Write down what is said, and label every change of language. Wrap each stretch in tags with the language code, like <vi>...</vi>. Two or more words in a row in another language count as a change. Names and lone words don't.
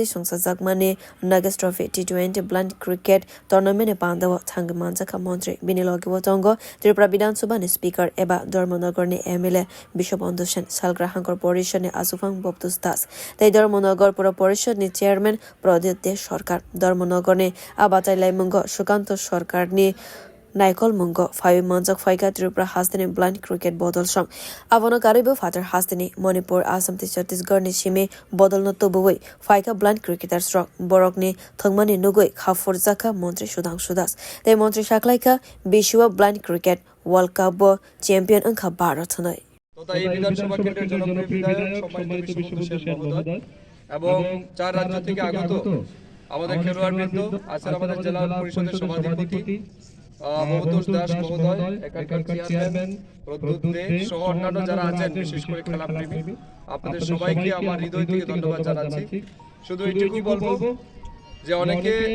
<trp>songsa jakmani Nagesh Trophy T20</trp> <en>blind cricket tournament</en> <trp>ni pandawa thang manjak montri binilogi watongo Tripura Vidhan Sabha ni speaker eba dharmanagar ni MLA Bisawbandhu salgwra hankor parisad ni asufang bobtus tai dharmanagar pura parisad ni chairman pradit de sarkar dharmanagar ni abatai lai mungo sukanto সরকার নি নাইকল মঙ্গ phai manjak phaika Tripura haste ni</trp> <en>blind cricket</en> <trp>bodol song abono karibo father haste ni Manipur Assam ti Chattisghar ni simi bodol no toboi phaika</trp> <en>blind cricketer</en> <trp>strok borok ni thongmani nugoi khafor jaka montri Sudhangshu tai montri saklaika Biswa</trp> <en>blind cricket world cup</en> <trp>bo champion angkha 12 thanai এই বিধানসভা কেন্দ্রের জনপ্রিয় বিধায়ক সম্মানিত বিশ্ববন্ধু শেখ মহোদয় এবং চার রাজ্য থেকে আগত আমাদের খেলোয়াড়বৃন্দ আছেন আমাদের জেলা পরিষদের সভাধিপতি মহোদয় দাস মহোদয় এখানকার চেয়ারম্যান প্রদ্যুৎ দে সহ অন্যান্য যারা আছেন বিশেষ করে খেলাপ্রেমী আপনাদের সবাইকে আমার হৃদয় থেকে ধন্যবাদ জানাচ্ছি শুধু এইটুকুই বলবো যে অনেকে</trp>